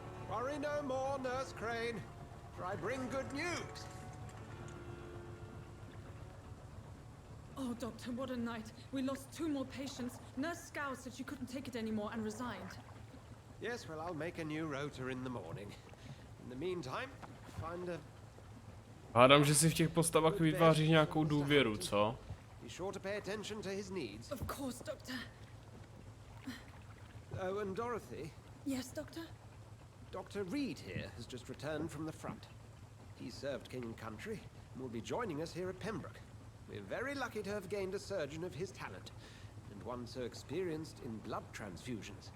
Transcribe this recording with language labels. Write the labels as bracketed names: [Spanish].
[English] Worry no more, Nurse Crane, for I bring good news. Oh, Doctor, what a night. We lost 2 more patients. Nurse Scow said she couldn't take it anymore and resigned. Yes, well, I'll make a new rota in the morning. In the meantime, find a [Czech] Hádám, že si v těch postavách vytváříš nějakou důvěru, co? [English] Be sure to pay attention to his needs. Of course, Doctor. Oh, and Dorothy. Yes, Doctor? Dr. Reed here has just returned from the front. He served King and Country and will be joining us here at Pembroke. We're very lucky to have gained a surgeon of his talent, and one so experienced in blood transfusions.